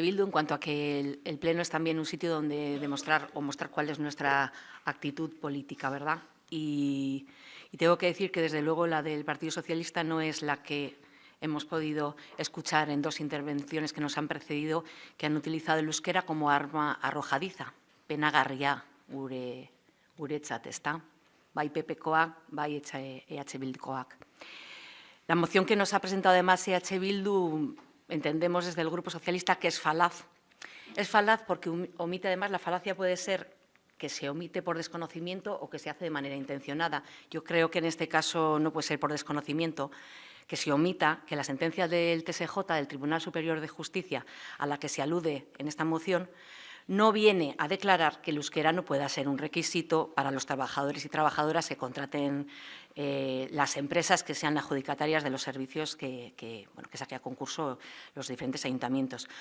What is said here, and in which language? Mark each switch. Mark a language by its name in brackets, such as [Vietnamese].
[Spanish] Bildu, en cuanto a que el Pleno es también un sitio donde demostrar o mostrar cuál es nuestra actitud política, ¿verdad? Y tengo que decir que, desde luego, la del Partido Socialista no es la que hemos podido escuchar en dos intervenciones que nos han precedido, que han utilizado el euskera como arma arrojadiza. [Basque] Penagarria guretzat, ezta? Bai PP-koak, bai EH Bildukoak. [Spanish] La moción que nos ha presentado además EH Bildu entendemos desde el Grupo Socialista que es falaz. Es falaz porque omite, además, la falacia puede ser que se omite por desconocimiento o que se hace de manera intencionada. Yo creo que en este caso no puede ser por desconocimiento, que se omita que la sentencia del TSJ, del Tribunal Superior de Justicia, a la que se alude en esta moción, no viene a declarar que el euskera no pueda ser un requisito para los trabajadores y trabajadoras que contraten las empresas que sean adjudicatarias de los servicios que saque a concurso los diferentes ayuntamientos.